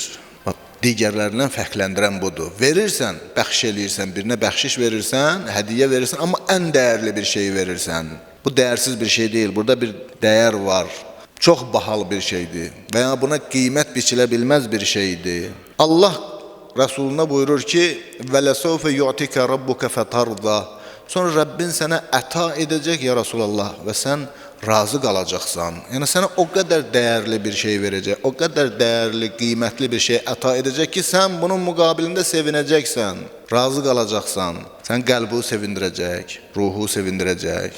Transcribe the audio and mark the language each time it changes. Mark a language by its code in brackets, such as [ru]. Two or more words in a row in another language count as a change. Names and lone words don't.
[az] Digərlərindən fərqləndirən budur. Verirsən, bəxş eləyirsən, birinə bəxşiş verirsən, hədiyyə verirsən, amma ən dəyərli bir şeyi verirsən. Bu dəyərsiz bir şey deyil, burada bir dəyər var. Çox bahalı bir şeydir və ya buna qiymət biçilə bilməz bir şeydir. Allah Rasuluna buyurur ki, [ar] وَلَسَوْفَ يُعْتِكَ رَبُّكَ فَتَرْضَى [az] Sonra Rəbbin sənə əta edəcək, [ar] يا رسول الله, [az] və sən razı qalacaqsan. Yəni, sənə o qədər dəyərli bir şey verəcək, o qədər dəyərli, qiymətli bir şey əta edəcək ki, sən bunun müqabilində sevinəcəksən, razı qalacaqsan. Sən qəlbi sevindirəcək, ruhu sevindirəcək.